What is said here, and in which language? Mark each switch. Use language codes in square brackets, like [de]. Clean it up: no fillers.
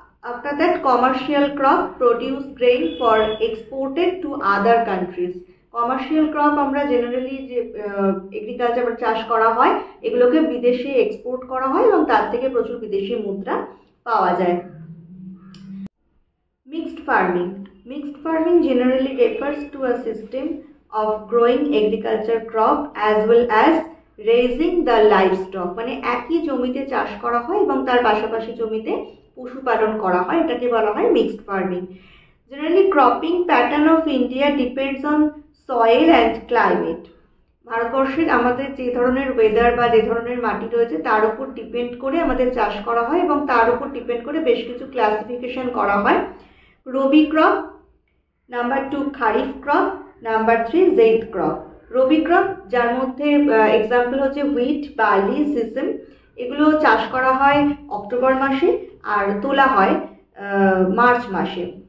[en] After that, commercial crop produce grain for exported to other countries. [bn] Commercial crop আমরা generally যে agriculture চাষ করা হয় এগুলোকে বিদেশে এক্সপোর্ট করা হয় এবং তার থেকে প্রচুর বিদেশি মুদ্রা পাওয়া যায়। [en] Mixed farming. Mixed farming generally refers to a system of growing agriculture crop as well as raising the livestock. [bn] মানে একই জমিতে চাষ করা হয় এবং তার পাশাপাশি জমিতে পশুপালন করা হয়, এটাকে বলা হয় mixed farming. [en] Generally cropping pattern of India depends on soil and climate. [bn] ভারতবর্ষের আমাদের যে ধরনের ওয়েদার বা যে ধরনের মাটি রয়েছে তার উপর ডিপেন্ড করে আমাদের চাষ করা হয় এবং তার উপর ডিপেন্ড করে বেশ কিছু ক্লাসিফিকেশন করা হয়। [en] Rabi crop, number two kharif crop, number three zaid crop. [bn] রবি ক্রপ যার মধ্যে এক্সাম্পল হচ্ছে হুইট, বার্লি, সিসেম, এগুলো চাষ করা হয় অক্টোবর মাসে আর তোলা হয় মার্চ মাসে।